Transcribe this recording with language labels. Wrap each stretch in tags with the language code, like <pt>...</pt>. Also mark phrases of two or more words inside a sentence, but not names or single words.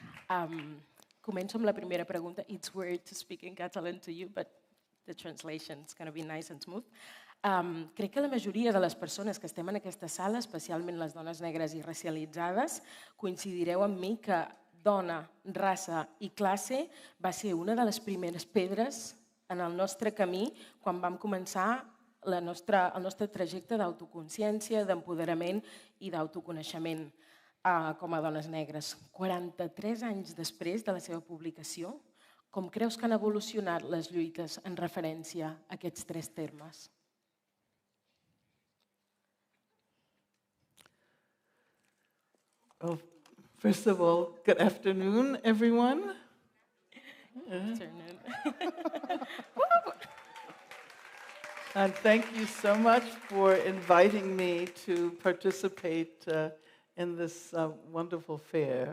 <ca>Començo amb la primera pregunta.</ca> <en>It's weird to speak in Catalan to you, but the translation is going to be nice and smooth.</en> <ca>Crec que la majoria de les persones que estem en aquesta sala, especialment les dones negres i racialitzades, coincidireu amb mi que dona, raça i classe va ser una de les primeres pedres en el nostre camí quan vam començar el nostre trajecte d'autoconsciència, d'empoderament i d'autoconeixement com a dones negres. 43 anys després de la seva publicació, com creus que han evolucionat les lluites en referència a aquests tres termes?</ca> <en>Well, first of all, good afternoon, everyone. Good afternoon. And thank you so much for inviting me to participate in this wonderful fair.</en>